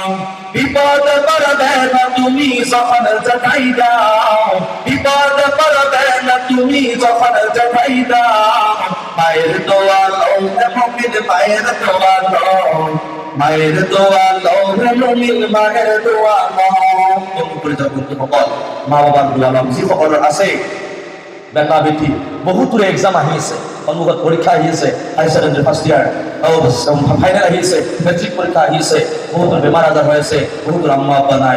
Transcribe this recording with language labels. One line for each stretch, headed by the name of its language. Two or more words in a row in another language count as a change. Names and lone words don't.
Bangla: বিপদ পড়বে না তুমি যখন যেতাই যাও, বিপদ পড়বে না তুমি যখন যেতাই যাও। মায়ের দোয়া লও হে মুমিন, মায়ের দোয়া লও, মায়ের দোয়া লও হে মুমিন, মায়ের দোয়া লও।
Assamese: বন্ধুসকল, মা বাবাৰ দোৱা লম। যিসকলৰ আছে বেটা বেটি, বহুতৰে এক্সাম আহি আছে, সন্মুখত পৰীক্ষা আহি আছে,
English: higher secondary first year final
Assamese: আহি আছে, মেট্ৰিক পৰীক্ষা আহি আছে, বহুতৰ বেমাৰ আজাৰ হৈ আছে, বহুতৰ আম্মা আব্বা নাই।